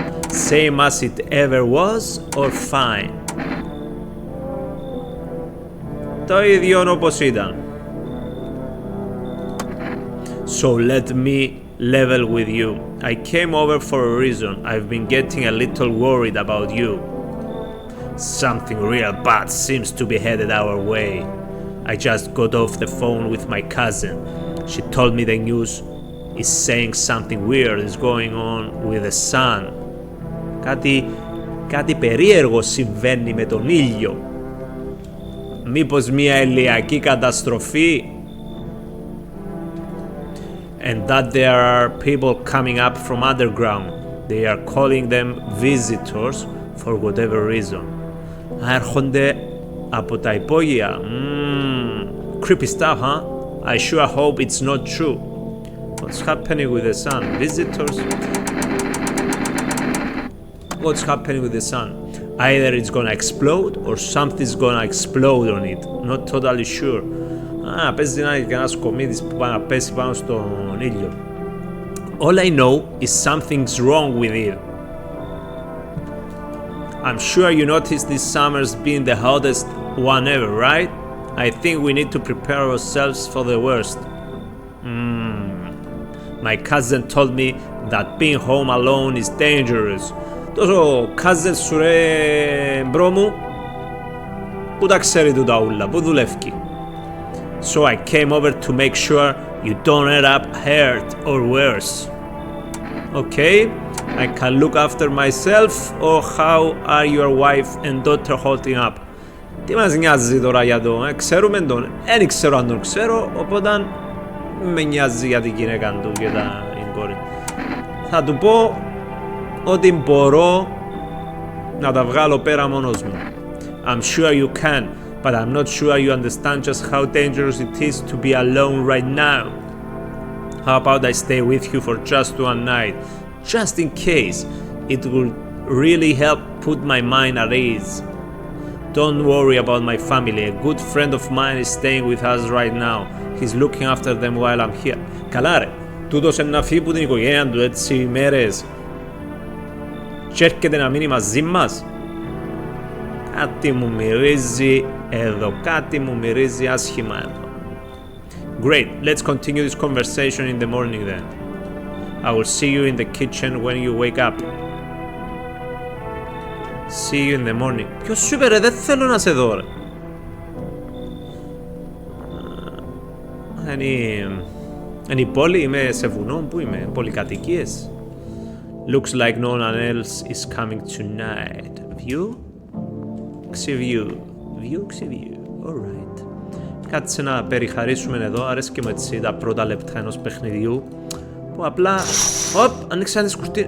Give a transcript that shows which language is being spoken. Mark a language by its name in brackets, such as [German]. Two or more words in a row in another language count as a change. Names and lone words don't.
[English] Same as it ever was or fine? [Greek] Το ίδιο όπως ήταν. [English] So let me level with you. I came over for a reason. I've been getting a little worried about you. Something real bad seems to be headed our way. I just got off the phone with my cousin. She told me the news is saying something weird is going on with the sun. [Greek] Κάτι περίεργο συμβαίνει με τον ήλιο. Μήπως μια ηλιακή καταστροφή? [English] And that there are people coming up from underground. They are calling them visitors for whatever reason. [Greek] Έρχονται από τα υπόγεια. [English] Creepy stuff, huh? I sure hope it's not true. What's happening with the sun? Visitors? What's happening with the sun? Either it's gonna explode or something's gonna explode on it. Not totally sure. [Greek] Παίζει να είναι κανένας κομίδης που πάει να πέσει πάνω στον ήλιο. [English] All I know is something's wrong with it. I'm sure you noticed this summer's been the hottest one ever, right? I think we need to prepare ourselves for the worst. My cousin told me that being home alone is dangerous. [Greek] Τόσο cousin σου ρε μπρο μου, πού τα ξέρει τούτα ούλα, πού δουλεύει? [English] So I came over to make sure you don't end up hurt or worse. Okay, I can look after myself, or how are your wife and daughter holding up? [Greek] Τι μας νοιάζει τώρα για το, ξέρουμε τον, δεν ξέρω αν τον ξέρω, οπότε με νοιάζει για την γυναίκα του και την κόρη. Θα του πω ότι μπορώ να τα βγάλω πέρα μόνος μου. [English] I'm sure you can, but I'm not sure you understand just how dangerous it is to be alone right now. How about I stay with you for just one night, just in case? It will really help put my mind at ease. Don't worry about my family. A good friend of mine is staying with us right now. He's looking after them while I'm here. [Greek] Καλά ρε, τούτος να φύγει που την οικογένεια του έτσι μέρες και έρχεται να μείνει μαζί μας. Κάτι μου μυρίζει εδώ, κάτι μου μυρίζει άσχημα εδώ. [English] Great, let's continue this conversation in the morning then. I will see you in the kitchen when you wake up. See you in the morning. [Greek] Ποιος σου είπε ρε, δεν θέλω να σε δω ρε. Είναι η πόλη, είμαι σε βουνό, πού είμαι, πολυκατοικίες. [English] Looks like no one else is coming tonight. View? View. View. Alright. [Greek] Κάτσε να περιχαρίσουμε εδώ, αρέσκει μου έτσι τα πρώτα λεπτά ενός παιχνιδιού που απλά... Ανοίξαν τις κουρτίνες.